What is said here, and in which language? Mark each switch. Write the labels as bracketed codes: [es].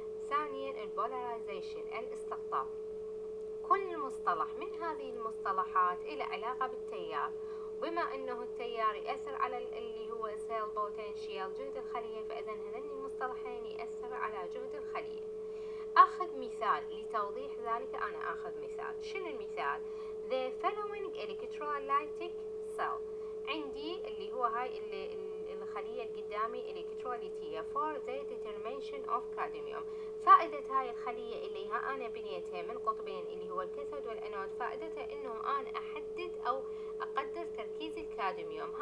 [ar] ثانيا البولاريزيشن، الاستقطاب. كل مصطلح من هذه المصطلحات إلى علاقة بالتيار، بما انه التيار يأثر على اللي هو سيل بوتنشيال جهد الخلية، فإذا هذين المصطلحين يأثر على جهد الخلية. أخذ مثال لتوضيح ذلك. أنا أخذ مثال. شنو المثال؟ [en] The following electrolytic cell. [ar] عندي اللي هو هاي الخلية القدامي الكتروليتية [en] for the determination of cadmium. [ar] فائدة هاي الخلية اللي أنا بنيتها من قطبين اللي هو الكاثود والأنود، فائدتها إنه أنا أحدد أو أقدر تركيز الكادميوم.